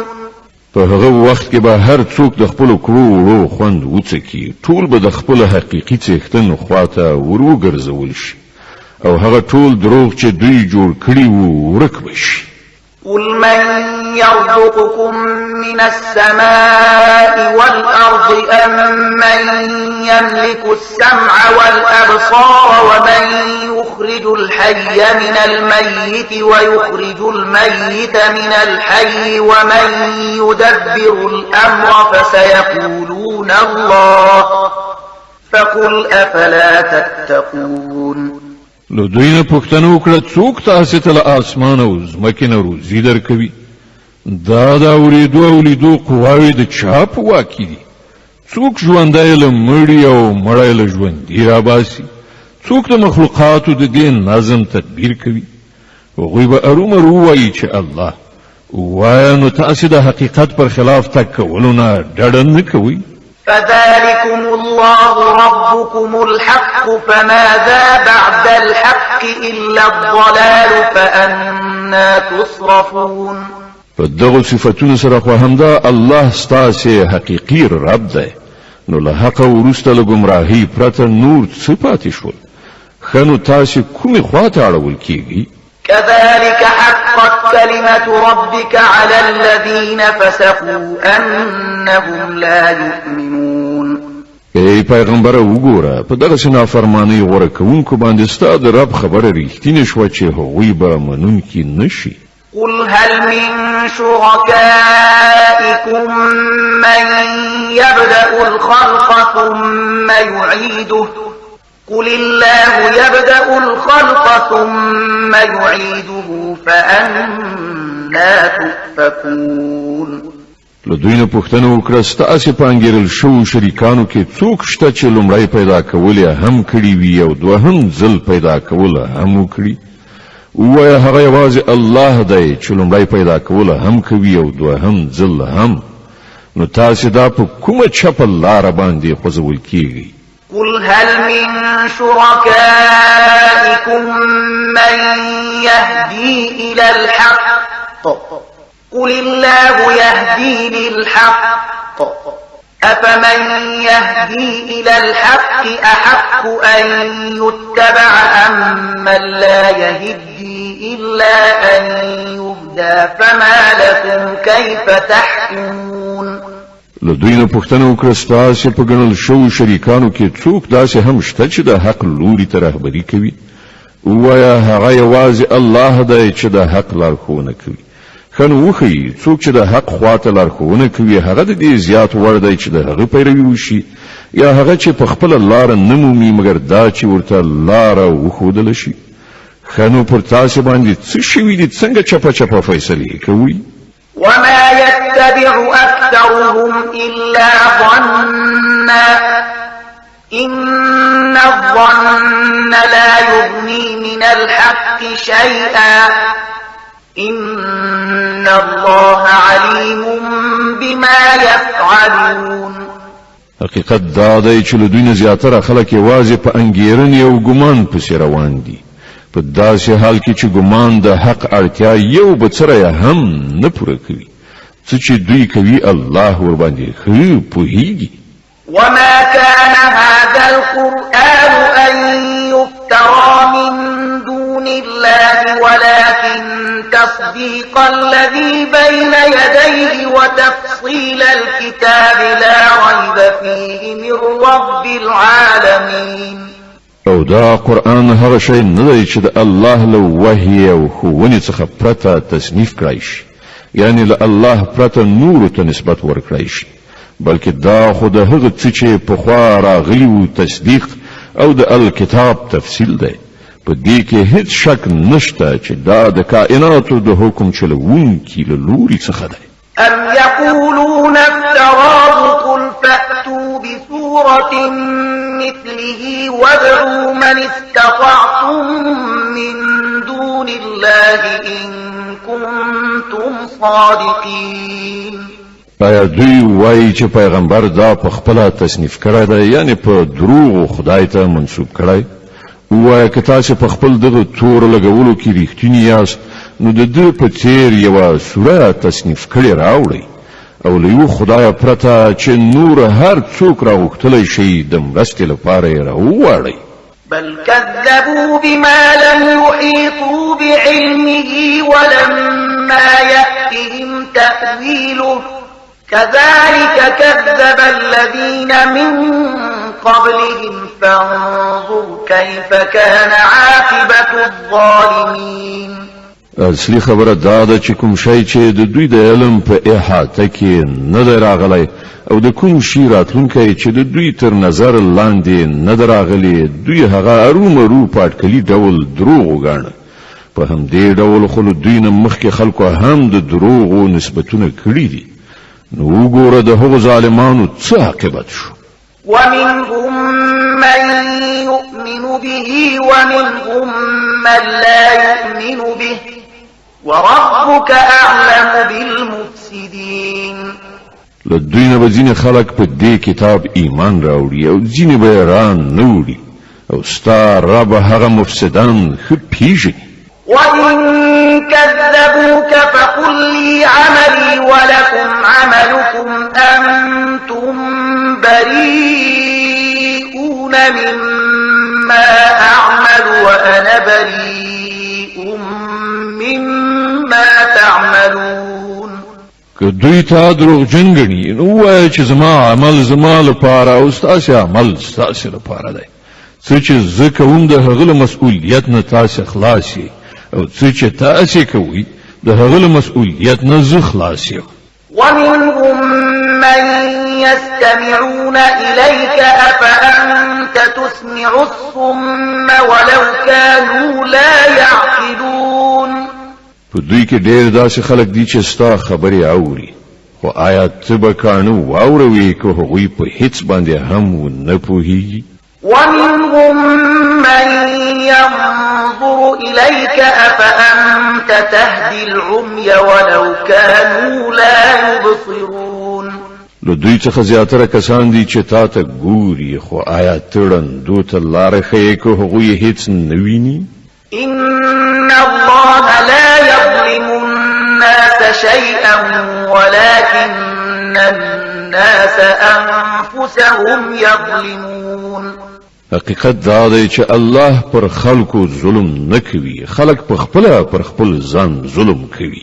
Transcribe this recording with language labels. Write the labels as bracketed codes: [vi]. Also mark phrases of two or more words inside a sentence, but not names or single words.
[ps] په هغه وخت کې به هر څوک د خپلو کړو وړو خوند وڅکي، ټول به د خپل حقیقي څښتن خواته وروګرځول شي او هغه ټول دروغ چې دوی جوړ کړي وو ورک به شي. [ar] قل من يرزقكم من السماء والأرض أم من يملك السمع والأبصار ومن يخرج الحي من الميت ويخرج الميت من الحي ومن يدبر الأمر فسيقولون الله فقل أفلا تتقون. [ps] نو دوی نه پوښتنه وکړه څوک تاسې ته له اسمان او ځمکې نه روزي درکوي؟ دا د اورېدو او لیدو قواوې د چا په واک کې دي؟ څوک ژوندی له مړي او مړی له ژوندي راباسي؟ څوک د مخلوقاتو د دې نظم تدبیر کوي؟ هغوی به ارومرو ووایي چې الله. ووایه نو تاسې د حقیقت پر خلاف تګ کولو نه ډډه نه کوئ؟ [ar] فذلكم الله ربكم الحق فماذا بعد الحق إلا الضلال فأنا تصرفون. [ps] په دغو صفتونو سره خو همدا الله ستاسې حقیقي رب دی، نو له حقه وروسته له ګمراهۍ پرته نور څه پاتې شول؟ ښه نو تاسې کومې خواته اړول کیږئ؟ [ar] كذلك حقت كلمة ربك على الذين فسقوا أنهم لا يؤمنون. [ps] ای پیغمبر وګوره په دغه نافرمانی غوړه کوونکو باندې ستاسو د رب خبره ریښتینې شوه چې هغوی به منونکي نشي. [ar] قل هل من شركائكم من يبدأ الخلق ثم يعيده قل الله يبدأ الخلق ثم يعيده فأنا تؤفكون. [ps] له دوی نه پوښتنه وکړه ستاسې په انګیرل شوو شریکانو کې څوک شته چې لومړی پیدا کول یې هم کړي وي او دوهم ځل پیدا کول هم وکړي؟ ووایه هغه یوازې الله دی چې لومړی پیدا کول هم کوي او دوهم ځل هم. نو تاسې دا په کومه چپه لاره باندې خوځول کیږئ؟ [ar] قل هل من شركائكم من يهدي إلى الحق قل الله يهدي للحق أفمن يهدي إلى الحق أحق أن يتبع أم من لا يهدي إلا أن يهدى فما لكم كيف تحكمون. [ps] له دوی نه پوښتنه وکړه ستاسې په ګڼل شوو شریکانو کې څوک داسې هم شته چې د حق لوري ته رهبري کوي؟ ووایه هغه یوازې الله دی چې د حق لارښوونه کوي. ښه نو وښیي څوک چې د حق خواته لارښوونه کوي هغه د دې زیات وړ دی چې د هغه پیروي وشي یا هغه چې په خپله لاره نه مومي مګر دا چې ورته لاره وښودله شي. ښه نو پر تاسې باندې څه شوي دي څنګه چپه چپه فیصلې کوئ؟ [ar] وما يتبع أكثرهم إلا ظنا إن الظن لا يغني من الحق شيئا إن الله عليم بما يفعلون. [ps] حقیقت دا دی چې له دوی نه زیاتره خلک یوازې په انګیرنې او ګمان پسې روان دي په داسې حال کې چې ګمان د حق اړتیا یو بڅره هم نه پوره کوي. څه چې دوی کوي الله ورباندې ښه پوهیږي. [ar] وما كان هذا القرآن أن يفترى من دون الله ولكن تصديق الذي بين يديه وتفصيل الكتاب لا ريب فيه من رب العالمين. [ps] او دا قرآن هغه شی نه دی چې د الله له وحی او ښوونې څخه پرته تصنیف کړی شي یعنی له الله پرته نورو ته نسبت ورکړی شي بلکې دا خو د هغه څه چې پخوا راغلي وو تصدیق او د الکتاب تفصیل دی. په دې کې هیڅ شک نشته چې دا د کائناتو د حکم چلوونکي له لوري څخه دی. [ar] أم يقولون افتراه قل فأتوا بسورة مثله وادعوا من استطعتم من دون الله إن كنتم صادقين. [ps] آیا دوی وایي چې پیغمبر دا په خپله تصنیف کړی دی یعنی په دروغو خدای ته منسوب کړی؟ ووایه که تاسې په خپل دغه تور لګولو کې ریښتیني یاست نو د ده په څیر یوه سوره تصنیف کړې راوړئ او له یو خدایه پرته چې نور هر څوک راغوښتلی شي د مرستې لپاره یې راوواړئ. [ar] بل كذبوا بما لم يحيطوا بعلمه ولما يأتهم تأويله كذلك كذب الذين من قبلهم فانظر كيف كان عاقبة الظالمين. [ps] اصلي خبره دا ده چې کوم شی چې د دوی د علم په احاطه کې نه دی راغلی او د کوم شي راتلونکی چې د دوی تر نظر لاندې نه دی راغلی دوی هغه ارومرو په اټکلي ډول دروغ وګاڼه. په همدې ډول خو له دوی نه مخکې خلکو هم د دروغو نسبتونه کړي دي. نو وګوره د هغو ظالمانو څه عاقبت شو. [ar] ومنهم من يؤمن به ومنهم من لا يؤمن به وربك أعلم بالمفسدين. [ps] له دوی نه به ځینې خلک په دې کتاب ایمان راوړي او ځینې به یې ران نه وړي او ستا رب هغه مفسدان ښه پیژني. [ar] وإن كذبوك فقل لي عملي ولكم عملكم أنتم بريئون مما أعمل وأنا بريء مما تعملون. [ps] که دوی تا دروغجن ګڼي نو ووایه چې زما عمل زما لپاره او ستاسې عمل ستاسې لپاره دی. څه چې زه کوم د هغه له مسؤلیت نه تاسې خلاص یې او څه چې تاسې کوئ د هغه له مسؤلیت نه زه خلاص یم. [ar] ومنهم من يستمعون إليك أفأنت تسمع الصم ولو كانوا لا يعقلون. [ps] په دوی کې ډېر داسې خلک دي چې ستا خبرې اوري خو آیا ته به کاڼه واوروې که هغوی په هیڅ باندې هم ونه پوهېږي. [ar] ومنهم من ينظر إليك أفأنت تهدي العمي ولو كانوا لا يبصرون. [ps] له دوی څخه زیاتره کسان دي چې تا ته ګوري خو آیا ته ړندو ته لاره ښیې که هغوی هیڅ نه ویني. [ar] إن الله لا يظلم الناس شيئا ولكن الناس أنفسهم يظلمون. [ps] حقیقت دا دی چې الله پر خلکو ظلم نه کوي خلک په خپله پر خپل ځان ظلم کوي.